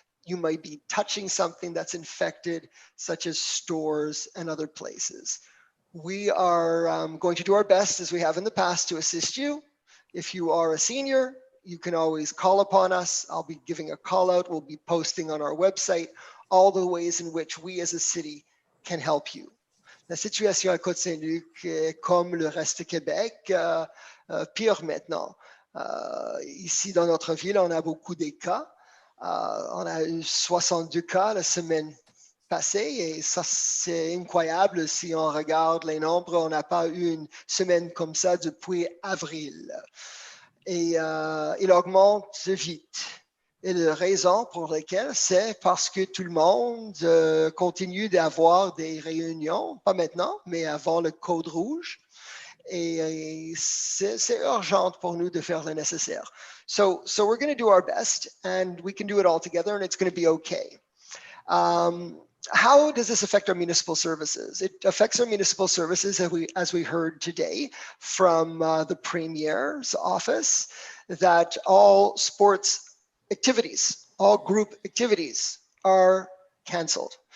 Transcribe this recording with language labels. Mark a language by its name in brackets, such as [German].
[English] you might be touching something that's infected, such as stores and other places. We are going to do our best, as we have in the past, to assist you. If you are a senior, you can always call upon us. I'll be giving a call out. We'll be posting on our website all the ways in which we as a city can help you. [French] La situation à Côte Saint-Luc est comme le reste du Québec, pire maintenant. Ici dans notre ville, on a beaucoup de cas. On a eu 62 cas la semaine passée et ça c'est incroyable si on regarde les nombres. On n'a pas eu une semaine comme ça depuis avril. Et il augmente vite. Et la raison pour laquelle, c'est parce que tout le monde continue d'avoir des réunions, pas maintenant, mais avant le code rouge. Et c'est urgent pour nous de faire le nécessaire. [English] So we're going to do our best, and we can do it all together, and it's going to be okay. How does this affect our municipal services? It affects our municipal services, as we heard today from the Premier's office, that all sports activities, all group activities are canceled.